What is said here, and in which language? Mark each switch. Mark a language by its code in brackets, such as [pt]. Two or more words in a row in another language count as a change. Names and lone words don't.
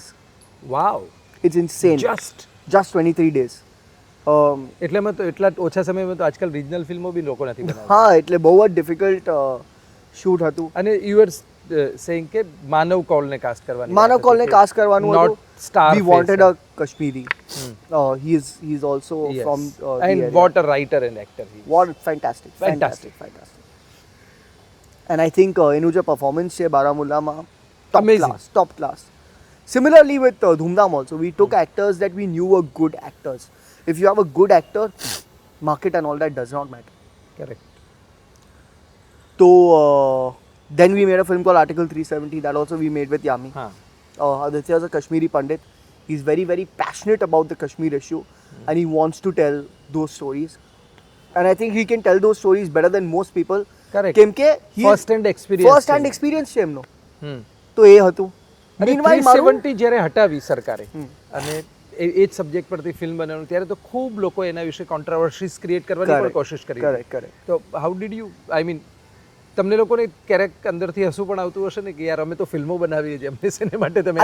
[en] વાવ. it's insane. જસ્ટ જસ્ટ 23 days. [gu] એટલે મેં તો એટલા ઓછા સમયમાં તો આજકાલ રિજનલ ફિલ્મો બી લોકો નથી બનાવતા. હા, એટલે બહુ જ ડિફિકલ્ટ શૂટ હતું. અને [en] you are saying [gu] કે માનવ કૌલને કાસ્ટ કરવાની માનવ કોલને કાસ્ટ કરવાનું [en] નોટ [gu] હતું. [en] સ્ટાર We wanted a Kashmiri. He is also from the and area. what a writer and actor he is. What fantastic. And I think [gu] એનું જે પરફોર્મન્સ છે બારામુલ્લામાં, [en] Amazing. top class. Similarly with Dhoomdham also, we took actors that we knew were good actors. If you have a good actor, market and all that does not matter. Correct. So then we made a film called Article 370 that also we made with Yami. [gu] હા. [en] Aditya is a Kashmiri Pandit. He's very, very passionate about the Kashmir issue and he wants to tell those stories. And I think he can tell those stories better than most people. Correct. [gu] કેમ કે [en] First hand experience first hand [gu] છે. એક્સપિરિયન્સ છે એમનો. હમ. તો એ હતું. અને Meanwhile, મારું 370 જ્યારે હટાવી સરકારે અને એ જ સબ્જેક્ટ પરથી ફિલ્મ બનાવવાનું, ત્યારે તો ખૂબ લોકો એના વિશે [en] controversies create [gu] કરવાની પણ કોશિશ કરી. [en] કરેક્ટ. [gu] તો [en] how did you, I mean, [gu] તમને લોકોને ક્યારેક અંદરથી હસવું પણ આવતું હશે ને કે યાર અમે તો ફિલ્મો બનાવીએ છીએ, અમને શેને માટે તમે